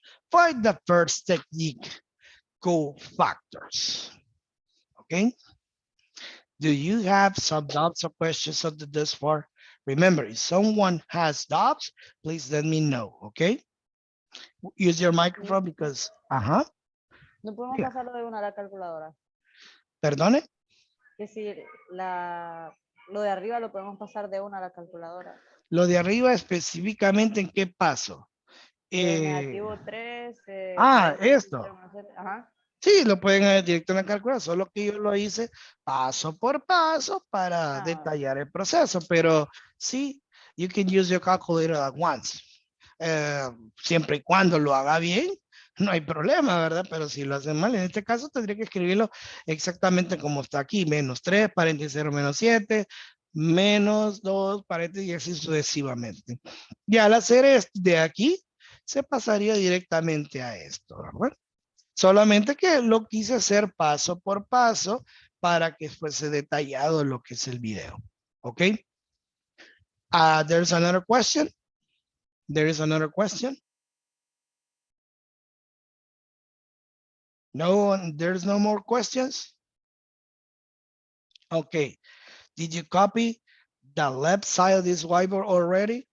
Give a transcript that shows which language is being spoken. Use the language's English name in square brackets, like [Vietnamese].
[English] For the first technique, cofactors. Okay. Do you have some doubts or questions on this far? Remember, if someone has doubts, please let me know, okay? Use your microphone because, [Spanish] No podemos Diga. pasarlo de una a la calculadora. Perdone. Que si lo de arriba lo podemos pasar de una a la calculadora. Lo de arriba específicamente en qué paso. -3. Esto. Ajá. Sí, lo pueden hacer directo en la calculadora, solo que yo lo hice paso por paso para detallar el proceso, pero sí, [English] you can use your calculator at once. [Spanish] Siempre y cuando lo haga bien, no hay problema, ¿verdad? Pero si lo hacen mal, en este caso tendría que escribirlo exactamente como está aquí, -3, paréntesis 0, -7, -2, paréntesis y así sucesivamente. Y al hacer esto de aquí, se pasaría directamente a esto, ¿verdad? Solamente que lo quise hacer paso por paso para que fuese detallado lo que es el video. ¿Ok? [English] There's another question. There is another question. No, there's no more questions. Okay. Did you copy the left side of this whiteboard already?